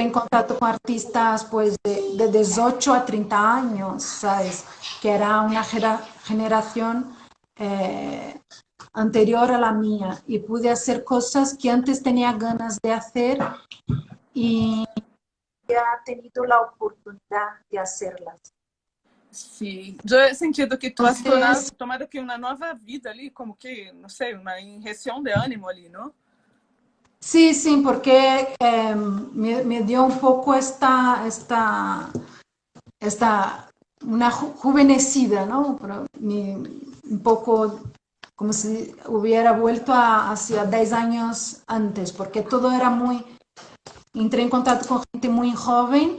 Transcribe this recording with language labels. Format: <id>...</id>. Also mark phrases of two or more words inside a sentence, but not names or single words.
<es>entré en contacto con artistas pues de 18 a 30 años, ¿sabes? Que era una generación anterior a la mía, y pude hacer cosas que antes tenía ganas de hacer y ha tenido la oportunidad de hacerlas.</es> <pt>Sim, eu</pt> <es>he sentido</es> <pt>que tu has</pt> <es>Entonces,</es> <pt>tomado aqui uma nova vida ali, como que, não sei, uma injeção de ânimo ali, não?</pt> <es>Sí, sí, porque me dio un poco una juvenecida, ¿no? Un poco como si hubiera vuelto hacia 10 años antes, porque todo era muy, entré en contacto con gente muy joven</es>